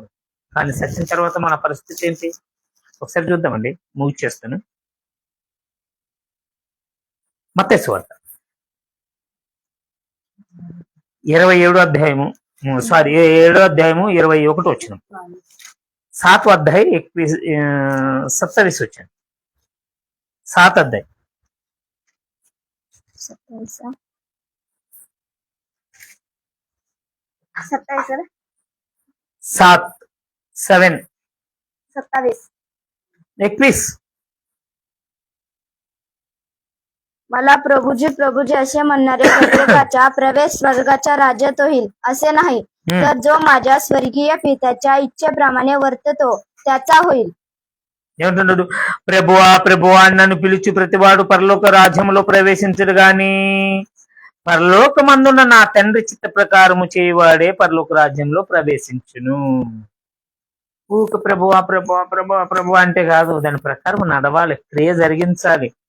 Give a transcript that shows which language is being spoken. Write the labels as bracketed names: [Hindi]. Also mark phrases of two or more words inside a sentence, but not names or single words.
[Telugu] కానీ సచ్చిన తర్వాత మన పరిస్థితి ఏంటి? ఒకసారి చూద్దామండి, ముగిచేస్తాను. మత్తయి సువార్త 27వ అధ్యాయము 21వ వచనం, [Hindi] 7वां अध्याय 27 वचन, 7 अध्याय 21. [Marathi] मला प्रभुजी असे म्हणणारे प्रत्येकाचा प्रवेश स्वर्गाच्या राज्यात होईल असे नाही, तर जो माझ्या स्वर्गीय पित्याच्या इच्छेप्रमाणे वर्ततो त्याचा होईल. [Telugu] ఏమంటున్నాడు? ప్రభువా ప్రభువా నన్ను పిలిచి ప్రతివాడు పరలోక రాజ్యంలో ప్రవేశించడు గాని పరలోకమందున్న నా తండ్రి చిత్త ప్రకారము చేయవాడే పరలోక రాజ్యంలో ప్రవేశించును. ఊక ప్రభువా ప్రభువా ప్రభువా ప్రభువా అంటే కాదు, దాని ప్రకారం నడవాలి, క్రియ జరిగించాలి.